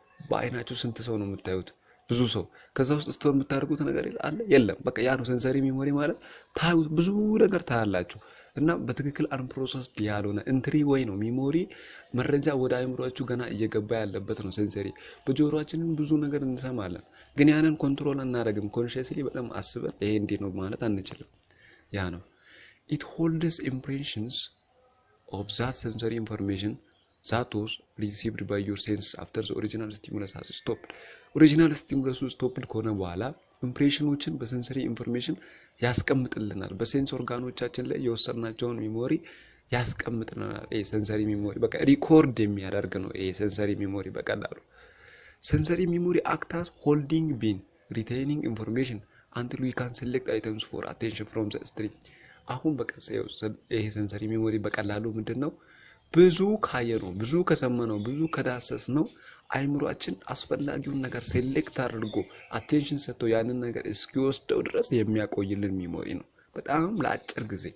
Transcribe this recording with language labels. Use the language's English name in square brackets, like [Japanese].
[Amharic] በአይናችሁ ስንት ሰው ነው የምታዩት ብዙ ሰው ከዛ ውስጥ ስቶር የምታደርጉት ነገር አለ የለም በቃ ያ ነው ሴንሰሪ ሜሞሪ ማለት ታዩት ብዙ ነገር ታያላችሁ እና በትክክል አንፕሮሰስድ ያልሆነ ኢንትሪ ወይ ነው ሜሞሪ መረጃ ወደ አይምሮአችሁ ገና እየገባ ያለበት ነው ሴንሰሪ በጆሮአችንም ብዙ ነገር እንሰማለን ግን ያንን ኮንትሮል እናደርግም ኮንሺየስሊ በጣም አስበን ይሄ እንዴ ነው ማለት አንችልም ያ ነው [English] it holds impressions of that sensory information that was received by your senses after the original stimulus has stopped. original stimulus stopped [Amharic] ከሆነ በኋላ ኢምፕሬሽኖችን በሴንሰሪ ኢንፎርሜሽን ያስቀምጥልናል። በሴንስ ኦርጋኖቻችን ላይ የወሰድናቸውን ሚሞሪ ያስቀምጥልናል። ይሄ ሴንሰሪ ሚሞሪ በቃ ሪኮርድ የሚያደርግ ነው። ይሄ ሴንሰሪ ሚሞሪ በቀላሉ [English] sensory memory acts as holding bin retaining information until we can select items for attention from the string [Amharic] አሁን በቃ ይሄ sensory memory በቀላሉ ምንድነው ብዙ ካየነው ብዙ ከሰማነው ብዙ ከዳሰስነው አይምሮአችን አስፈላጊውን ነገር ሴሌክት አድርጎ አቴንሽን ሰጥቶ ያንን ነገር እስኪወስደው ድረስ የሚያቆይልን ሚሞሪ ነው በጣም ለአጭር